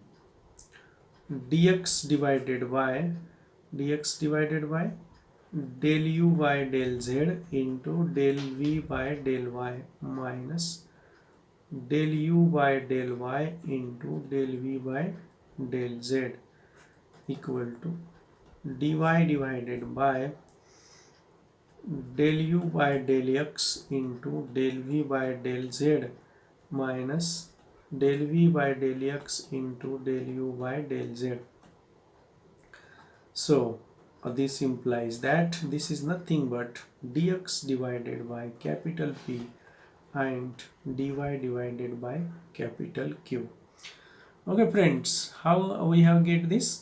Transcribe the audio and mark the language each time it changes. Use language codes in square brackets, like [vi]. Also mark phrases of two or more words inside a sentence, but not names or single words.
[en] dx divided by del u by del z into del v by del y minus del u by del y into del v by del z equal to dy divided by del u by del x into del v by del z minus del v by del x into del u by del z. So this implies that this is nothing but dx divided by capital P and dy divided by capital Q. Okay friends, how we have get this?